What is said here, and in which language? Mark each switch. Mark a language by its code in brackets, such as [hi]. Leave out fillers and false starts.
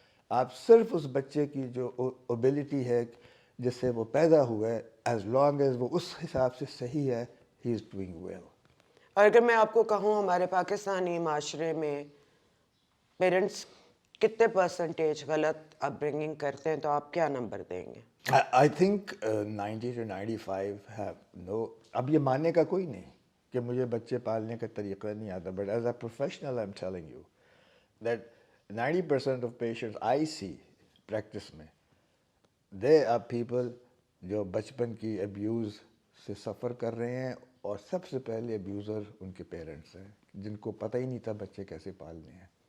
[ur] آپ صرف اس بچے کی جو ابیلٹی ہے جس سے وہ پیدا ہوا ہے، [en] As long as وہ اس حساب سے صحیح ہے، ہی از ڈوئنگ ویل. [ur] اور اگر میں آپ کو کہوں ہمارے پاکستانی معاشرے میں پیرنٹس کتنے پرسنٹیج غلط اپ برنگنگ کرتے ہیں تو آپ کیا نمبر دیں گے؟ [en] I think 90 to 95 have no. [ur] اب یہ ماننے کا کوئی نہیں کہ مجھے بچے پالنے کا طریقہ نہیں آتا، [en] but as a professional I am telling you that 90% of patients I see practice میں they are people [ur] جو بچپن کی ابیوز سے سفر کر رہے ہیں, اور سب سے پہلے ابیوزر ان کے پیرنٹس ہیں جن کو پتہ ہی نہیں تھا بچے کیسے پالنے ہیں.